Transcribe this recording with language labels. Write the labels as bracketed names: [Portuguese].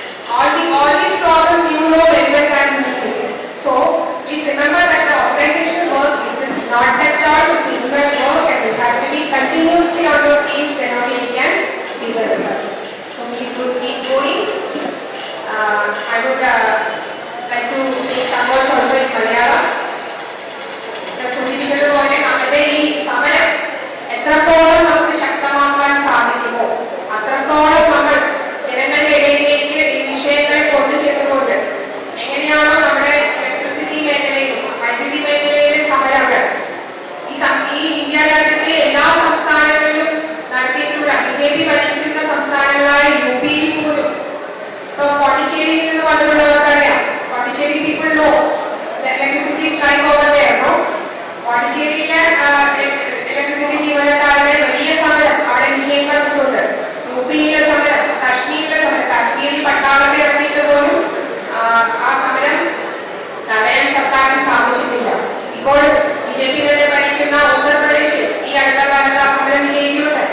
[English] All these problems you know very well than me. So please remember that the organization work, it is not at all seasonal work, and you have to be continuously on your teams, then only you can see the result. So please do keep going. I would like to speak some words also in Malayalam. [Malayalam] സൂചിപ്പിച്ചതുപോലെ നമ്മുടെ ഈ സമരം എത്രത്തോളം നമുക്ക് ശക്തമാക്കാൻ സാധിക്കുമോ അത്രത്തോളം നമ്മൾ ജനങ്ങളുടെ ഇടയിലേക്ക് ഈ വിഷയങ്ങളെ കൊണ്ടുചെന്നുകൊണ്ട് എങ്ങനെയാണോ നമ്മുടെ ഇലക്ട്രിസിറ്റി മേഖലയിലും വൈദ്യുതി മേഖലയിലെ സമരങ്ങൾ ഈ ഇന്ത്യ രാജ്യത്തെ എല്ലാ സംസ്ഥാനങ്ങളിലും നടത്തിയിട്ടുള്ള BJP ഭരിക്കുന്ന സംസ്ഥാനങ്ങളായ UP യിൽ പോലും ഇപ്പൊ പോണ്ടിച്ചേരിയിൽ നിന്ന് വന്നിട്ടുള്ളവർക്കറിയാം. [English] Pondicherry people know the electricity strike over there, no? [Malayalam] പോണ്ടിച്ചേരിയിലെ electricity ജീവനക്കാരുടെ വലിയ സമരം അവിടെ വിജയിക്കപ്പെട്ടിട്ടുണ്ട്. യുപിയിലെ സമരം, കാശ്മീരിലെ സമരം, കാശ്മീരിൽ പട്ടാളത്തെ ഇറങ്ങിയിട്ട് പോലും ആ സമരം തടയാൻ സർക്കാരിന് സാധിച്ചിട്ടില്ല. ഇപ്പോൾ BJP തന്നെ ഭരിക്കുന്ന ഉത്തർപ്രദേശ് ഈ അടുത്ത കാലത്ത് ആ സമരം വിജയിക്കുന്നുണ്ട്.